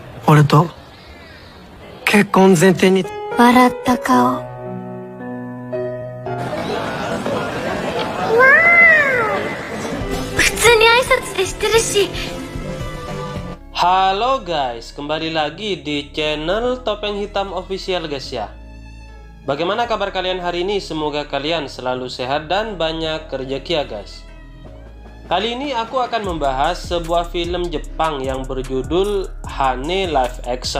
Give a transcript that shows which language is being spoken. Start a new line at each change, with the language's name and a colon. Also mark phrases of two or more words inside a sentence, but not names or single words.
Japanese: 俺と結婚前提に。笑った顔。普通に挨拶でしてるし。
Indonesian: Halo guys, kembali lagi di channel Topeng Hitam Official guys ya. Bagaimana kabar kalian hari ini? Semoga kalian selalu sehat dan banyak rezeki ya guys. Kali ini aku akan membahas sebuah film Jepang yang berjudul Hane Live Action.